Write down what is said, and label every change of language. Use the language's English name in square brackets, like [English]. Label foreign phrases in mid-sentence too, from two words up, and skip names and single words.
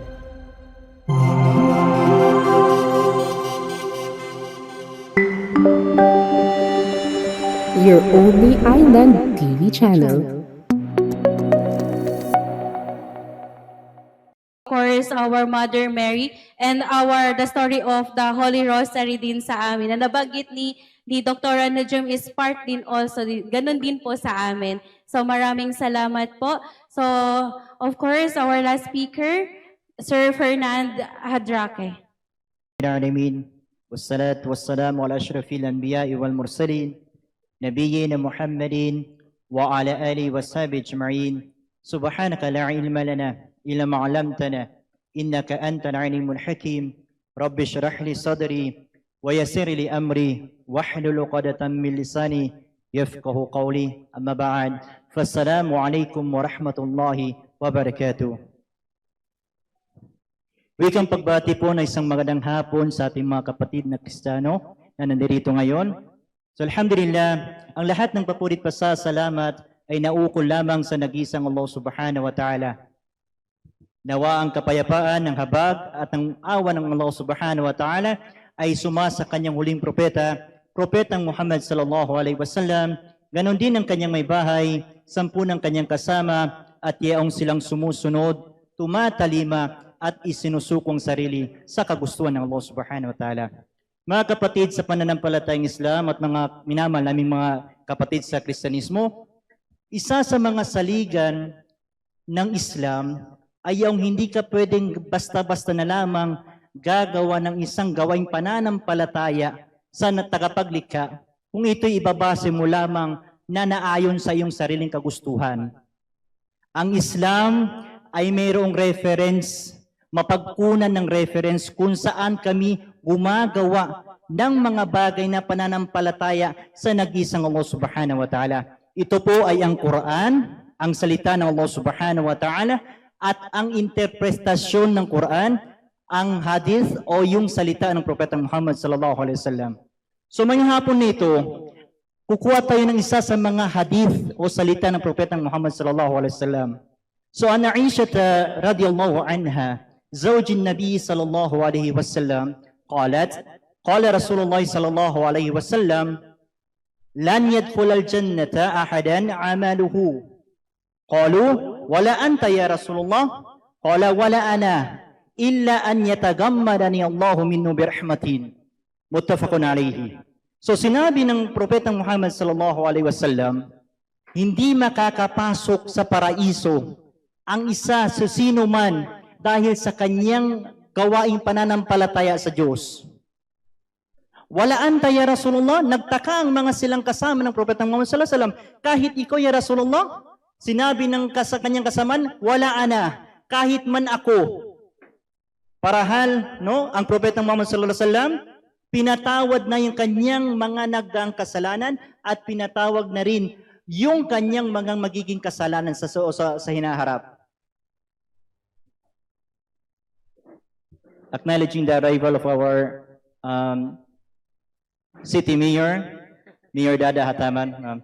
[English] Your only island TV channel. Of course, our Mother Mary and the story of the Holy Rosary [Filipino] din sa amin. Na nabanggit ni Dr. Najum [English] is part [Filipino] din also, ganun din po sa amin. So maraming salamat po. [English] So, of course, our last speaker, Sir Fernand Hadraque. [Arabic] العالمين والصلاة والسلام على أشرف الأنبياء والمرسلين نبينا محمد وعلى آله وصحبه أجمعين سبحانك لا علم لنا إلا ما علمتنا إنك أنت العليم الحكيم رب اشرح لي صدري ويسر لي أمري واحلل عقدة من لساني يفقه قولي أما بعد فالسلام عليكم ورحمة الله وبركاته. [Filipino] Wikang pagbati po na isang magandang hapon sa ating mga kapatid na Kristiyano na nandirito ngayon. So alhamdulillah, ang lahat ng papurit pasasalamat ay naukol lamang sa nag-iisang Allah [Arabic] سبحانه وتعالى. [Filipino] Nawa ang kapayapaan ng habag at ang awa ng Allah [Arabic] سبحانه وتعالى [Filipino] ay sumasa kanyang huling propeta, Propetang Muhammad [Arabic] صلى الله عليه وسلم. [Filipino] Ganon din ang kanyang may bahay, 10 ng kanyang kasama at yaong silang sumusunod, tumatalima at isinusukong sarili sa kagustuhan ng Allah [Arabic] سبحانه وتعالى. [Filipino] Mga kapatid sa pananampalatayang Islam at mga minamahal naming mga kapatid sa Kristyanismo, isa sa mga saligan ng Islam ay yung hindi ka pwedeng basta-basta na lamang gagawa ng isang gawaing pananampalataya sa tagapaglikha kung ito'y ibabase mo lamang na naayon sa iyong sariling kagustuhan. Ang Islam ay mayroong reference, mapagkunan ng reference kung saan kami gumagawa ng mga bagay na pananampalataya sa nag-isang Allah [Arabic] سبحانه وتعالى. [Filipino] Ito po ay ang Quran, ang salita ng Allah [Arabic] سبحانه وتعالى, [Filipino] at ang interpretasyon ng Quran, ang hadith o yung salita ng Propeta Muhammad [Arabic] صلى الله عليه وسلم. [Filipino] So ngayong hapon nito, kukuha tayo ng isa sa mga hadith o salita ng Propeta Muhammad [Arabic] صلى الله عليه وسلم. [Filipino] So [Arabic] عن عائشة رضي الله عنها [Filipino] زوج النبي صلى الله عليه وسلم قالت قال رسول الله صلى الله عليه وسلم لن يدخل الجنة أحدا عمله قالوا ولا أنت يا رسول الله قال ولا أنا إلا أن يتغمدني الله منه برحمة متفق عليه. So sinabi ng Propetang Muhammad [Arabic] صلى الله عليه وسلم, [Filipino] hindi makakapasok sa paraiso ang isa sa sino man dahil sa kanyang gawaing pananampalataya sa Diyos. [Arabic] ولا أنت يا رسول الله, [Filipino] nagtaka ang mga silang kasama ng Propetang Muhammad [Arabic] صلى الله عليه وسلم, [Filipino] kahit ikaw [Arabic] يا رسول الله, [Filipino] sinabi ng kanyang kasamaan, [Arabic] ولا أنا, [Filipino] kahit man ako. Parahal, no, ang Propetang Muhammad [Arabic] صلى الله عليه وسلم, [Filipino] pinatawad na yung kanyang mga nagdaang kasalanan at pinatawag na rin yung kanyang mga magiging kasalanan sa hinaharap. [English] Acknowledging the arrival of our City Mayor, Mayor Dada Hataman.